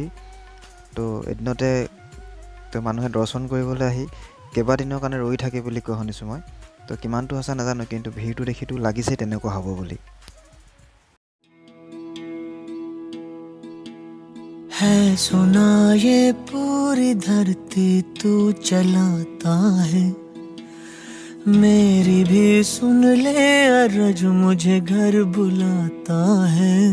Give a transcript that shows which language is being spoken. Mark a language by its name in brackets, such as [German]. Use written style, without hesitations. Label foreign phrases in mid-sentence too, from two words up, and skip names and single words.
[Assamese] তো এদিনতে মানুহে দৰ্শন কৰিবলৈ আহি কেইবাদিনৰ কাৰণে ৰৈ থাকে বুলি কোৱা শুনিছোঁ মই। তো কিমানটো সঁচা নাজানো, কিন্তু ভিৰটো দেখিতো লাগিছে তেনেকুৱা হ'ব বুলি। [Hindi] है सुना ये पूरी धरती तू चलाता है, मेरी भी सुन ले अर्ज मुझे घर बुलाता है।